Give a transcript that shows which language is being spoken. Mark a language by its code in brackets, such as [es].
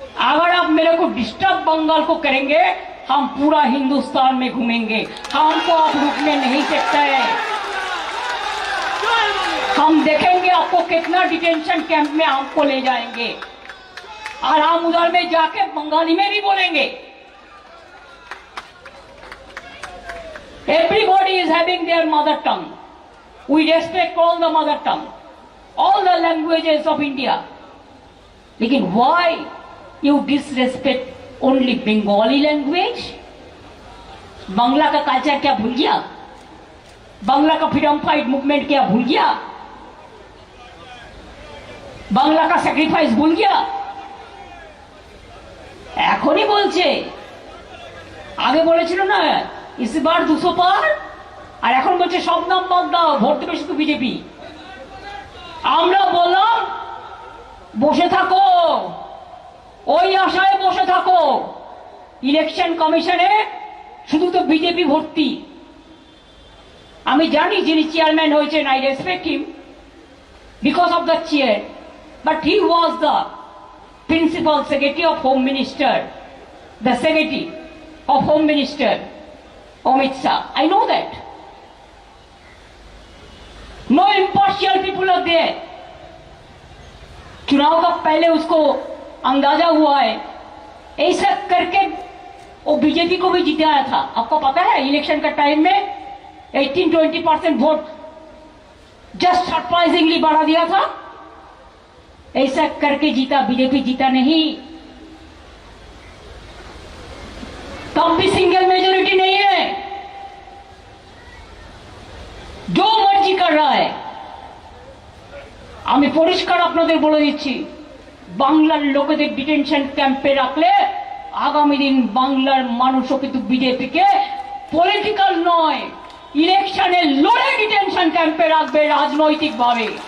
[hi] अगर आप मेरे को डिस्टर्ब बंगाल को करेंगे, हम पूरा हिंदुस्तान में घूमेंगे, हमको आप रुकने नहीं सकते हैं। हम देखेंगे आपको कितना डिटेंशन कैंप में हमको ले जाएंगे और हम उधर में जाके बंगाली में भी बोलेंगे। [en] Everybody is having their mother tongue. We respect all the mother tongue, all the languages of India. [hi] लेकिन [en] why you disrespect only Bengali language? [hi] Bangla का कल्चर क्या भूल गया? बांग्ला का फ्रीडम फाइट मूवमेंट क्या भूल गया? बांग्ला का सैक्रिफाइस भूल गया? [bn] এখনই বলছে, আগে বলেছিল না [hi] इस बार [bn] 200 পার আর এখন বলছে সব নাম বাদ দাও, ভোট দেবে শুধু বিজেপি। আমরা বললাম বসে থাকো, ওই আশায় বসে থাকো, ইলেকশন কমিশনে শুধু তো বিজেপি ভর্তি। আমি জানি যিনি চেয়ারম্যান হয়েছেন, [en] I respect him because of the chair, but he was the principal secretary of home minister, the secretary of home minister Amit Shah. I know that. No impartial people are there. [hi] चुनाव का पहले उसको अंदाजा हुआ है, ऐसा करके वो बीजेपी को भी जिताया था। आपको पता है इलेक्शन का टाइम में 18-20% वोट जस्ट सरप्राइजिंगली बढ़ा दिया था। ऐसा करके जीता, बीजेपी जीता नहीं। तब भी सिंगल मेजोरिटी नहीं है, जो मर्जी कर रहा है। [bn] আমি পরিষ্কার আপনাদের বলে দিচ্ছি, বাংলার লোকেদের ডিটেনশন ক্যাম্পে রাখলে আগামী দিন বাংলার মানুষও কিন্তু বিজেপিকে পলিটিক্যাল নয়, ইলেকশনে লড়ে ডিটেনশন ক্যাম্পে রাখবে রাজনৈতিকভাবে।